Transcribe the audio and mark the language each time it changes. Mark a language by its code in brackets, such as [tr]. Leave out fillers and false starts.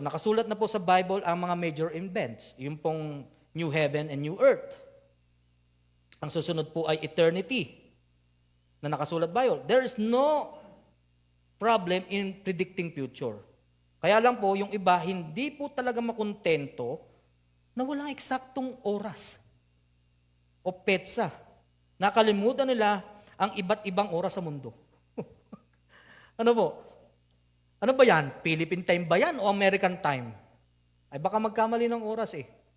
[tl] Nakasulat na po sa Bible ang mga major events. Yung pong new heaven and new earth. Ang susunod po ay eternity na nakasulat Bible. [en] There is no problem in predicting future. [tl] Kaya lang po, yung iba, hindi po talaga makontento na walang eksaktong oras o petsa. Nakalimutan nila ang iba't ibang oras sa mundo. Ano po? Ano ba yan? Philippine time ba yan o American time? Ay baka magkamali ng oras eh.